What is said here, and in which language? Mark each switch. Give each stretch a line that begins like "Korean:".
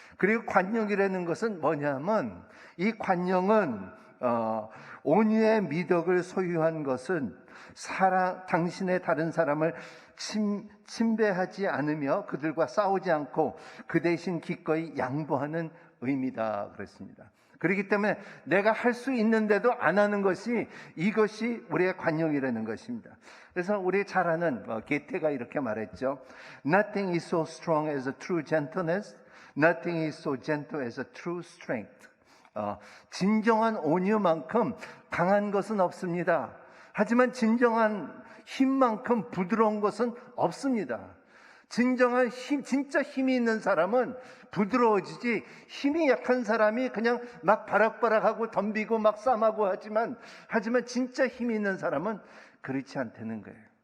Korean: 그리고 관용이라는 것은 뭐냐면, 이 관용은 온유의 미덕을 소유한 것은 당신의 다른 사람을 침배하지 않으며 그들과 싸우지 않고 그 대신 기꺼이 양보하는 의미다 그랬습니다. 그렇기 때문에 내가 할 수 있는데도 안 하는 것이, 이것이 우리의 관용이라는 것입니다. 그래서 우리 잘 아는 게테가 이렇게 말했죠.
English: Nothing is so strong as a true gentleness. Nothing is so gentle as a true strength.
Korean: 진정한 온유만큼 강한 것은 없습니다. 하지만 진정한 힘만큼 부드러운 것은 없습니다. 진정한 힘, 진짜 힘이 있는 사람은 부드러워지지, 힘이 약한 사람이 그냥 막 바락바락하고 덤비고 막 싸마고 하지만 진짜 힘이 있는 사람은 그렇지 않다는 거예요.